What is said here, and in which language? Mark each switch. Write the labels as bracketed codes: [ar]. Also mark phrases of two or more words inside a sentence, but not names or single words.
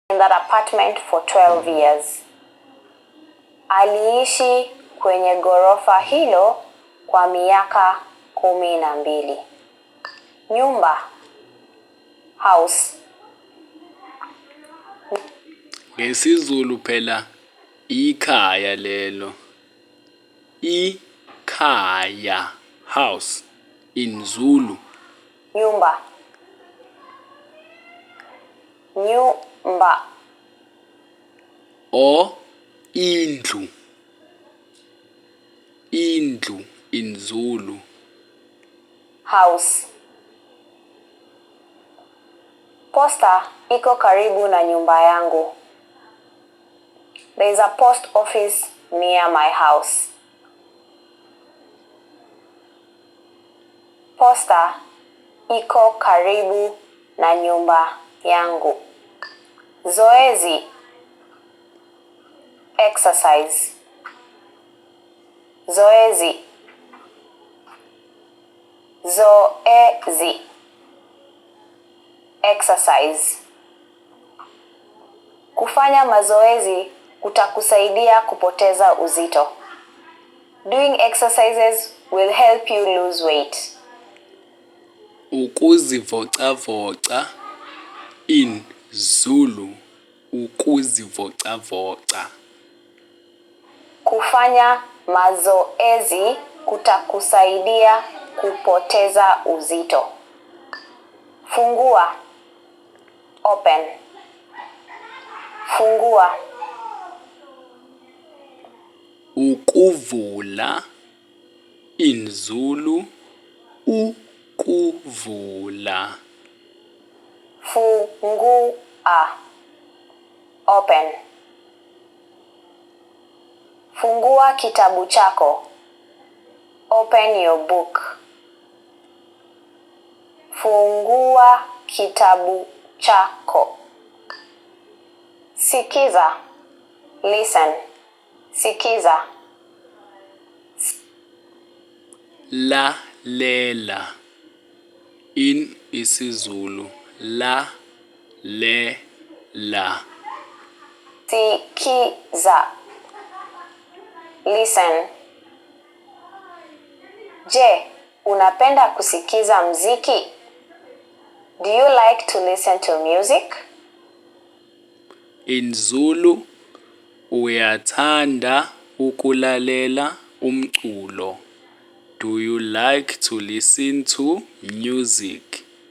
[en] in that apartment for 12 years. [sw] Aliishi kwenye ghorofa hilo kwa miaka 12. Nyumba, house. [zu] NgesiZulu phela ikhaya lelo. Ikhaya, [en] house, in Zulu. [sw] Nyumba. Nyumba. [en] Or indlu. Indlu in Zulu. House. [sw] Posta iko karibu na nyumba yangu. [en] There is a post office near my house. [sw] Posta iko karibu na nyumba yangu. Zoezi, exercise. Zoezi. Zoezi, exercise. Kufanya mazoezi kutakusaidia kupoteza uzito. [en] Doing exercises will help you lose weight. Ukuzivocavoca in Zulu. [zu] Ukuzivocavoca. [sw] Kufanya mazoezi kutakusaidia kupoteza uzito. Fungua, open. Fungua. [en] Ukuvula in Zulu. [zu] Ukuvula. [sw] Fungua, open. Fungua kitabu chako. [en] Open your book. [sw] Fungua kitabu chako. Sikiza, listen. Sikiza. [en] Lalela in isiZulu. [zu] Lalela. [sw] Sikiza. Listen. Je, unapenda kusikiza mziki? [en] Do you like to listen to music? In Zulu, [zu] uyathanda ukulalela umculo. [en] Do you like to listen to music?